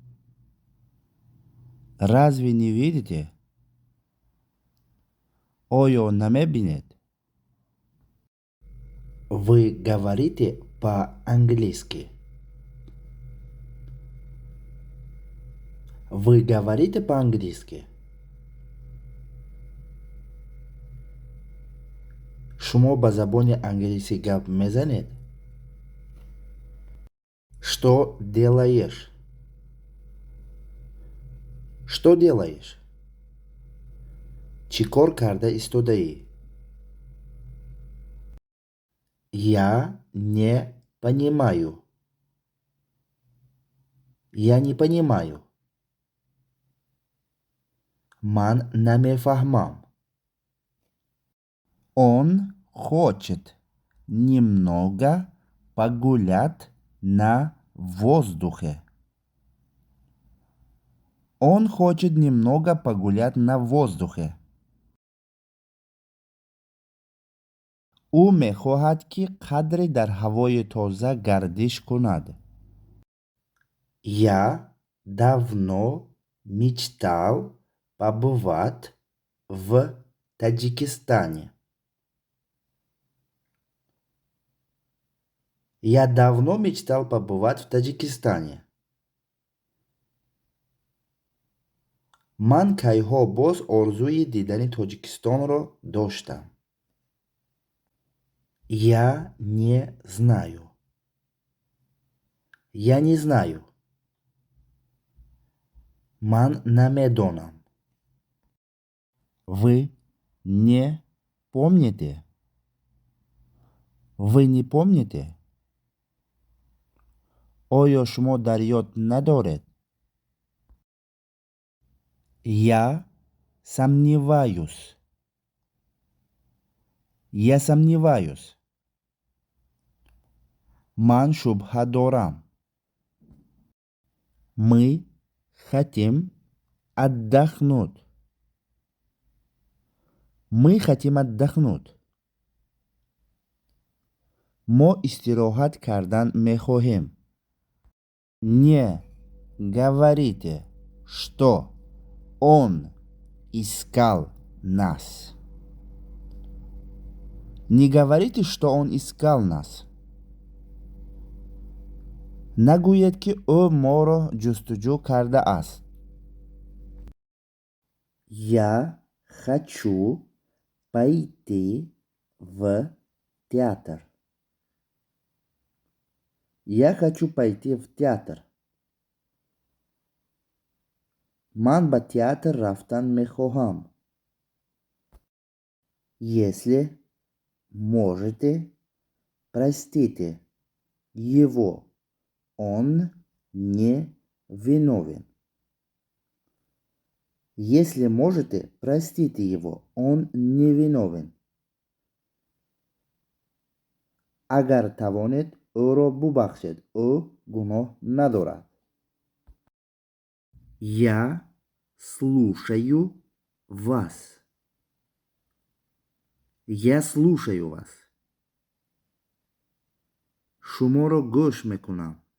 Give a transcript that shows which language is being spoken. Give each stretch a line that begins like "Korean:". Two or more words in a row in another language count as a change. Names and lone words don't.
Russian: Разве не видите?
Tajik: Oyo намебинет.
Russian: Вы говорите по-английски? Вы говорите по-английски?
Tajik: شما با زبان انگلیسی گپ میزنید؟
Russian: Что делаешь? Что делаешь?
Tajik: چی کار کرده ایستاده‌ای؟
Russian: Я не понимаю. Я не понимаю.
Tajik: من نمیفهمم.
Russian: Он хочет немного погулять на воздухе. Он хочет немного погулять на воздухе.
Tajik: او می‌خواهد که قدری در هوای تازه گردش کند.
Russian: Я давно мечтал побывать в Таджикистане. Я давно мечтал побывать в Таджикистане.
Tajik: من کایها باز آرزوی دیدن تاجیکستان را داشتم.
Russian: Я не знаю. Я не знаю.
Tajik: من نمیدانم.
Russian: Вы не помните? Вы не помните?
Tajik: آیا شما در یاد ندارید؟
Russian: Я сомневаюсь. Я сомневаюсь.
Tajik: من شبهه دارم.
Russian: Мы хотим отдохнуть. Мы хотим отдохнуть.
Tajik: ما استراحت کردن می‌خواهیم.
Russian: Не говорите, что он искал нас. Не говорите, что он искал нас.
Tajik: نگوید که او ما را جستجو کرده است.
Russian: Я хочу пойти в театр. Я хочу пойти в театр.
Tajik: من به театр رفتن می‌خواهم.
Russian: Если можете, простите его. Он не виновен. Если можете, простите его. Он не виновен.
Tajik: اگر توانید او را ببخشید. او گناه ندارد.
Russian: Я слушаю вас. Я слушаю вас.
Tajik: شما را گوش میکنم.